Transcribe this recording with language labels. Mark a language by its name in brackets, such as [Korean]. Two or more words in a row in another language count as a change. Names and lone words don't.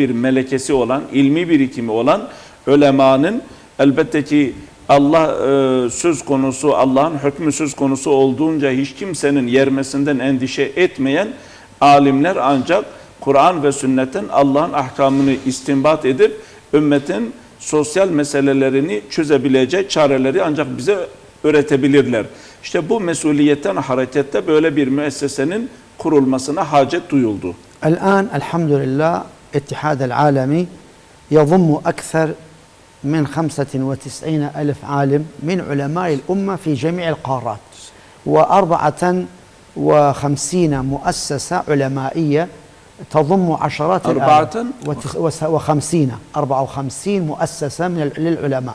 [Turkish] bir melekesi olan, ilmi birikimi olan ulemanın elbette ki söz konusu, Allah'ın hükmü söz konusu olduğunca hiç kimsenin yermesinden endişe etmeyen alimler ancak Kur'an ve sünnetten Allah'ın ahkamını istinbat edip ümmetin sosyal meselelerini çözebilecek çareleri ancak bize öğretebilirler. İşte bu mesuliyetten hareketle böyle bir müessesenin kurulmasına hacet duyuldu. [Arabic] الآن الحمد لله الاتحاد العالمي يضم أكثر من 95 ألف عالم من علماء الأمة في جميع القارات، و54 مؤسسة علمائية تضم عشرات 54 مؤسسة للعلماء،